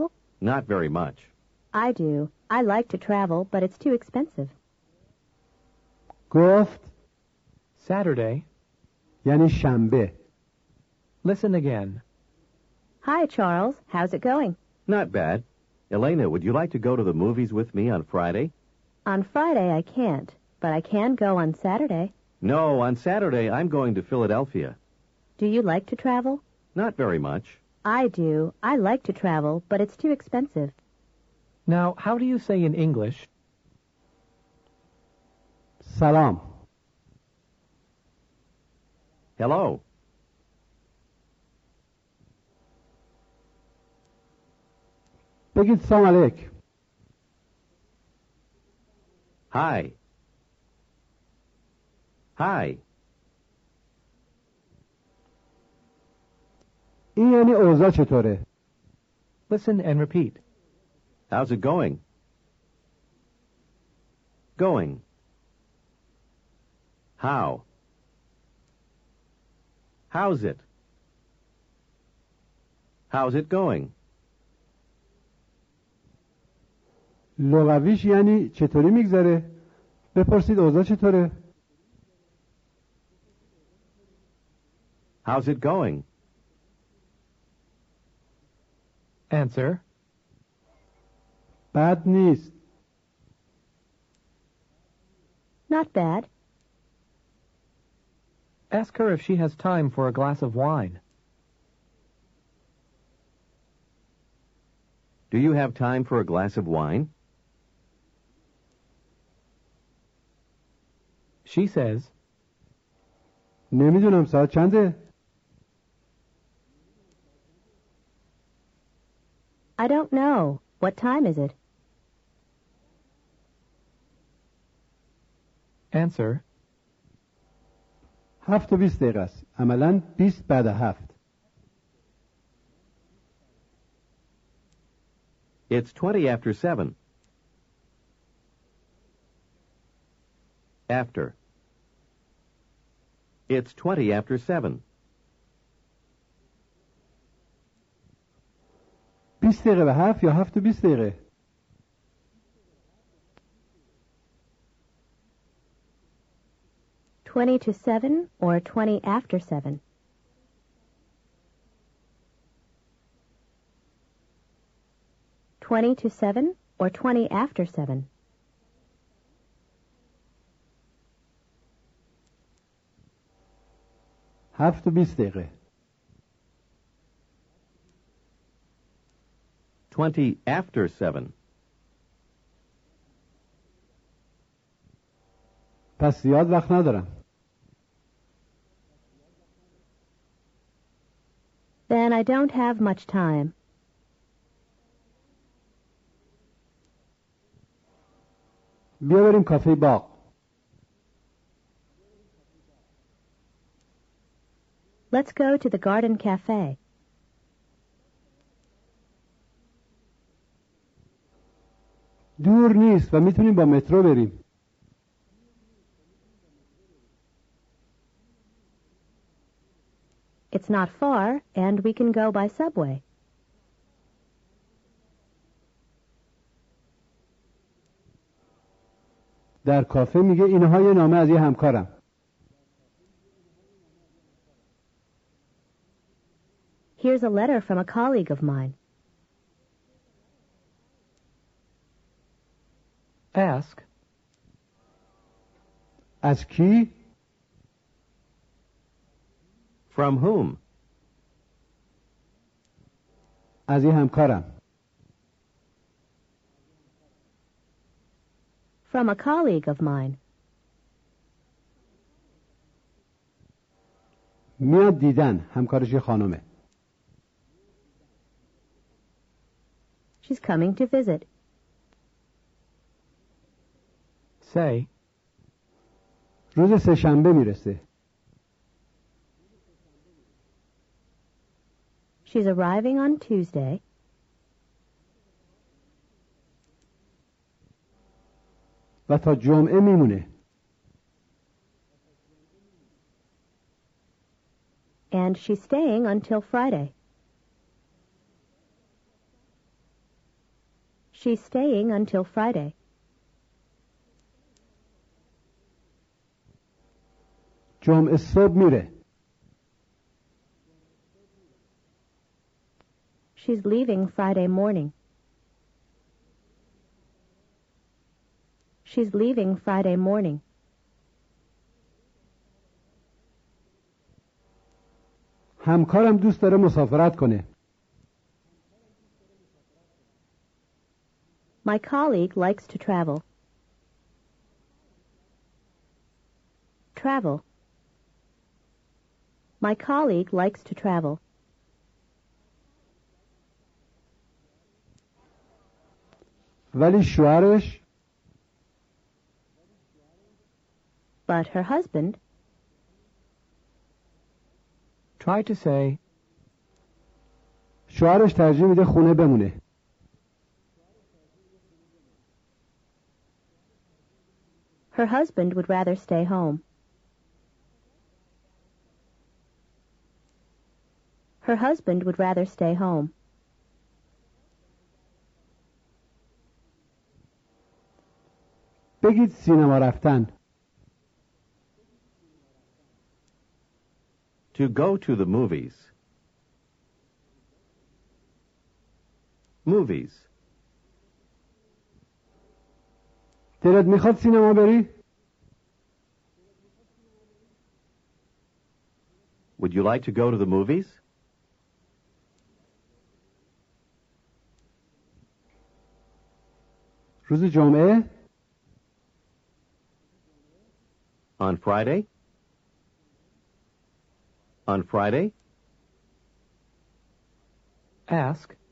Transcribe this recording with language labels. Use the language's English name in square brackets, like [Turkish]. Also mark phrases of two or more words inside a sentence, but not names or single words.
[English] Not very much. I do. I like to travel, but it's too expensive. [Persian] گفت [English] Saturday. [Persian] یعنی شنبه. [English] Listen again. Hi, Charles. How's it going? Not bad. Elena, would you like to go to the movies with me on Friday? On Friday, I can't, but I can go on Saturday. No, on Saturday I'm going to Philadelphia. Do you like to travel? Not very much. I do. I like to travel, but it's too expensive. Now, how do you say in English? [Persian] سلام. [English] Hello. [Persian] بگید سلام علیک. [English] Hi. Hi. [Persian] این یعنی اوضاع چطوره؟ [English] Listen and repeat. How's it going? Going. How? How's it? How's it going? [Persian] لغویش یعنی چطوری میگذره؟ بپرسید اوضاع چطوره؟ [English] How's it going? Answer. [Persian] بد نیست. [English] Not bad. Ask her if she has time for a glass of wine. Do you have time for a glass of wine? She says, [Persian] نمیدونم ساعت چنده؟ [English] I don't know. What time is it? Answer. [Persian] 7:20 است. عملاً 20 بعد 7. [English] It's 20 after 7. After. It's 20 after 7. [Persian] 20 دقیقه به 7 یا 7 و 20 دقیقه؟ [English] $20 to 7 or 20 after 7? $20 to 7 or 20 after 7? [Persian] هفت و 20 دقیقه. [English] 20 after 7. [Persian] پس زیاد وقت ندارم. [English] Then I don't have much time. [Persian] بیا بریم کافه باغ. [English] Let's go to the garden cafe. [Persian] دور نیست و میتونیم با مترو بریم. [English] It's not far, and we can go by subway. [Persian] در کافه میگه اینها یه نامه از یه همکارم. [English] Here's a letter from a colleague of mine. Ask. [Persian] از کی؟ [English] From whom? [Persian] از یه همکارم. [English] From a colleague of mine. [Persian] میاد دیدن. همکارش یه خانمه. [English] She's coming to visit. Say, [Persian] روز سه‌شنبه میرسه. [English] She's arriving on Tuesday. [Persian] و تا جمعه میمونه. [English] And she's staying until Friday. She's staying until Friday. [Persian] جمعه صبح میره. [English] She's leaving Friday morning. She's leaving Friday morning. [Persian] همکارم دوست داره مسافرت کنه. [English] My colleague likes to travel. Travel. My colleague likes to travel. [Persian] ولی شوهرش [English] But her husband. try to say, [Persian] شوهرش ترجیح میده خونه بمونه. [English] Her husband would rather stay home. Her husband would rather stay home. [Persian] بگید سینما رفتن. [English] To go to the movies. Movies. [Persian] دلت میخواد سینما بری؟ [English] Would you like to go to the movies? [Persian] روز جمعه؟ [English] On Friday? On Friday? ask,